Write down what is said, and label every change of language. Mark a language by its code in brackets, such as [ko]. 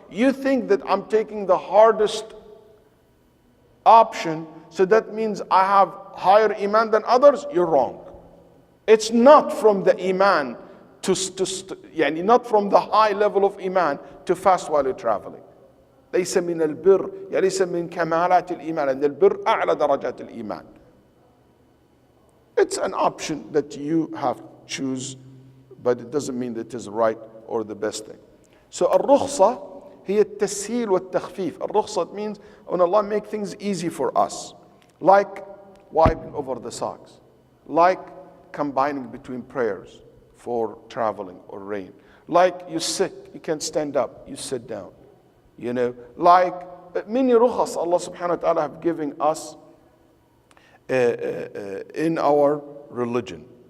[en] You think that I'm taking the hardest option, so that means I have higher iman than others? You're wrong. It's not from the iman not from the high level of iman to fast while you're traveling. [ar] ليس من البر ليس من كمالات الإيمان أن البر أعلى درجات الإيمان. [en] It's an option that you have to choose, but it doesn't mean that it is right or the best thing. [ar] So الرخصة هي التسهيل والتخفيف. [en] الرخصة means when Allah make things easy for us, like wiping over the socks, like combining between prayers for traveling or rain, like you're sick, you can't stand up, you sit down, like many rukhas Allah subhanahu wa ta'ala have given us in our religion.